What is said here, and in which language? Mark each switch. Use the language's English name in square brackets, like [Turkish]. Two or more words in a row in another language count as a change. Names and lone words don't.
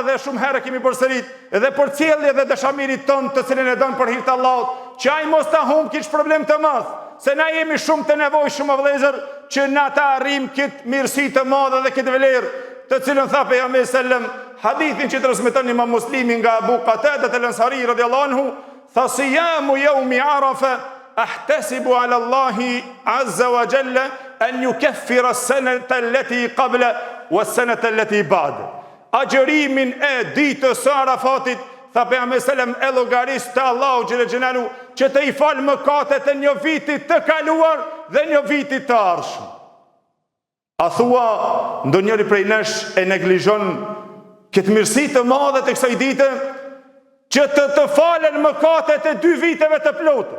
[Albanian] dhe shumë herë kemi përsërit edhe për cilje dhe dashamirit ton të cilën e don për hir të Allahut, që ai mos ta humb kish problem të madh, se na jemi shumë të nevojshëm o vëllezër që na ta arrim këtë mirësi të madhe dhe këtë vlerë të cilën tha pejgamberi sallam, hadithin që transmeton Imam Muslimi nga Abu Qatada al-Ansari [Arabic] رضي الله عنه, [Albanian] tha [Arabic] صيام يوم عرفة أحتسب على الله عز وجل أن يكفر السنة التي قبل والسنة التي بعد. [Albanian] Agjërimin e ditës së Arafatit, tha pejgamberi sallam, e llogaris te Allahu [Arabic] جل جلاله [Albanian] që të i fal mëkatet e një viti të kaluar dhe një viti të ardhshëm. A thua ndonjëri prej nesh e neglizhon këtë mirësi të madhe të kësaj dite, që të falen mëkatet e 2 viteve të plotë.